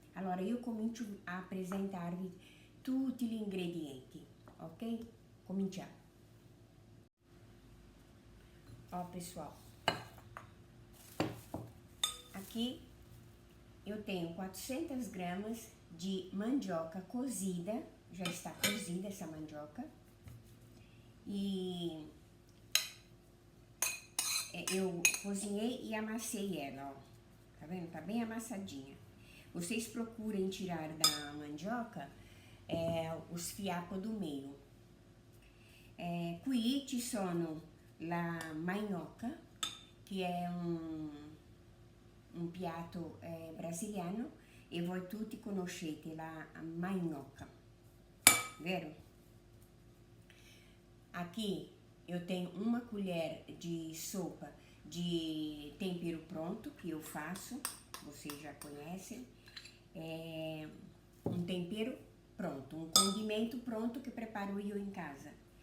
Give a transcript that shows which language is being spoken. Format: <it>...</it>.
<it>Allora io comincio a presentarvi tutti gli ingredienti, ok? Cominciamo.</it> <pt>Ó, pessoal, aqui eu tenho 400 gramas de mandioca cozida, já está cozida essa mandioca, e eu cozinhei e amassei ela, ó, tá vendo? Tá bem amassadinha. Vocês procurem tirar da mandioca os fiapos do meio.</pt> <it>Qui ci sono la magnoca, che è un piatto brasiliano, e voi tutti conoscete la magnoca, vero?</it> <pt>Aqui eu tenho uma colher de sopa de tempero pronto, que eu faço, vocês já conhecem. Um tempero pronto, um condimento pronto que preparo eu em casa.</pt>